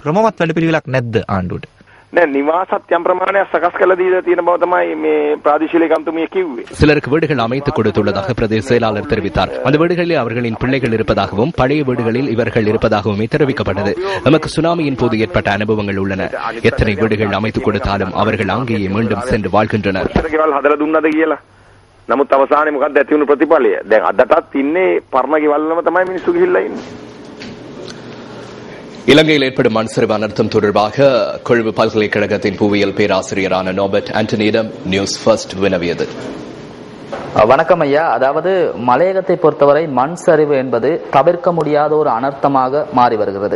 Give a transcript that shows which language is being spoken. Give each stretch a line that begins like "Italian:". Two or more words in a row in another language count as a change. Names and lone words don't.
Tamil: சிலருக்கு வீடுகள் அமைத்துக் கொடுத்துள்ளதாக பிரதேச செயலாளர் தெரிவித்தார். அந்த வீடுகளில் அவர்களின் பிள்ளைகள் இருப்பதாகவும் பழைய வீடுகளில் இவர்கள் இருப்பதாகவும் தெரிவிக்கப்பட்டது. நமக்கு சுனாமியின் போது ஏற்பட்ட அனுபவங்கள் உள்ளன. எத்தனை வீடுகள் அமைத்துக் கொடுத்தாலும் அவர்கள் அங்கேயே மீண்டும் சென்று வாழ்கின்றனர்.
Sinhala: නමුත් අවසානයේ මොකක්ද ඇති වුණු ප්‍රතිඵලය? දැන් අදටත් ඉන්නේ පරණ ගෙවල්වලම තමයි මිනිස්සු ගිහිල්ලා ඉන්නේ.
Tamil: இலங்கையில் ஏற்படும் மண் சரிவு அனர்த்தம் தொடர்பாக கொழும்பு பல்கலைக்கழகத்தின் புவியியல் பேராசிரியரான நோபர்ட் ஆண்டனியிடம் நியூஸ் ஃபர்ஸ்ட் வினவியது. வணக்கம் ஐயா. அதாவது மலையகத்தை பொறுத்தவரை மண் சரிவு என்பது தவிர்க்க முடியாத ஒரு அனர்த்தமாக மாறி வருகிறது.